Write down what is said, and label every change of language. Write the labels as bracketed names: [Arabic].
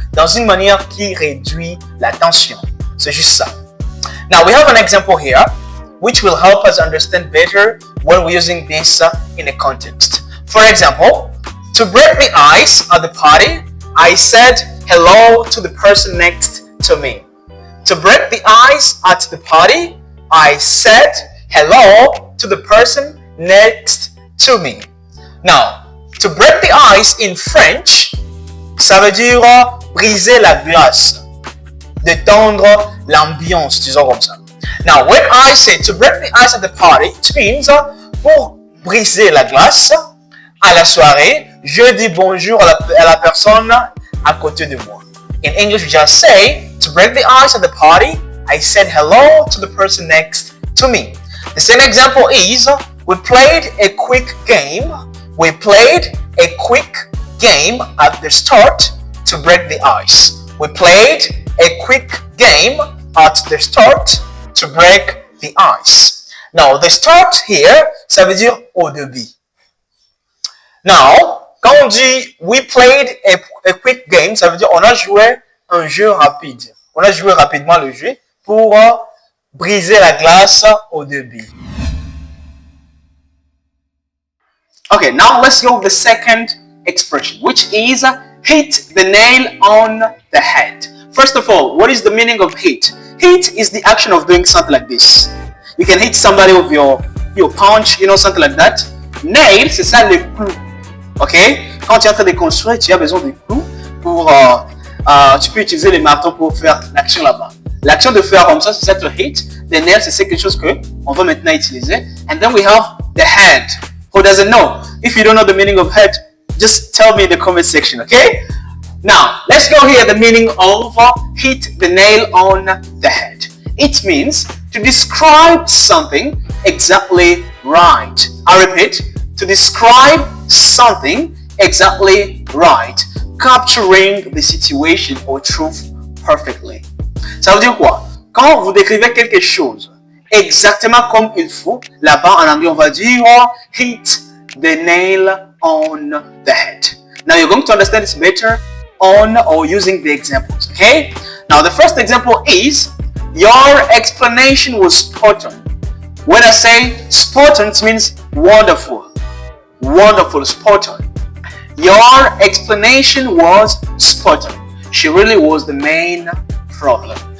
[French] Dans une manière qui réduit la tension. C'est juste ça. [English] Now, we have an example here which will help us understand better when we're using this in a context. For example, to break the ice at the party, I said hello to the person next to me. To break the ice at the party, I said hello to the person next to me. Now, to break the ice in French, [French] ça veut dire briser la glace, détendre l'ambiance, disons comme ça. [English] Now, when I say to break the ice at the party, it means [French] pour briser la glace à la soirée, je dis bonjour à la personne à côté de moi. [English] In English, we just say to break the ice at the party, I said hello to the person next to me. The same example is we played a quick game. We played a quick game at the start to break the ice. We played a quick game at the start to break the ice. Now, the start here, [French] ça veut dire au début. Now, quand on dit [English] we played a quick game, [French] ça veut dire on a joué un jeu rapide. On a joué rapidement le jeu pour briser la glace au début. [English] Okay, now let's go with the second expression, which is hit the nail on the head. First of all, what is the meaning of hit? Hit is the action of doing something like this. You can hit somebody with your punch, something like that. [French] Nail, c'est ça le clou. Ok? Quand tu es en train de construire, tu as besoin de clous pour. Tu peux utiliser les marteaux pour faire l'action là-bas. L'action de faire comme ça, c'est ça to hit. The nail, c'est quelque chose que on va maintenant utiliser. [English] And then we have the head. Who doesn't know? If you don't know the meaning of head, just tell me in the comment section, okay? Now, let's go here the meaning of hit the nail on the head. It means to describe something exactly right. I repeat, to describe something exactly right, capturing the situation or truth perfectly. [French] Ça veut dire quoi? Quand vous décrivez quelque chose exactement comme il faut, là-bas en anglais on va dire [English] hit the nail on the head. Now you're going to understand this better on or using the examples, okay? Now the first example is your explanation was spot on. When I say spot on, it means wonderful. Wonderful, spot on. Your explanation was spot on. She really was the main problem.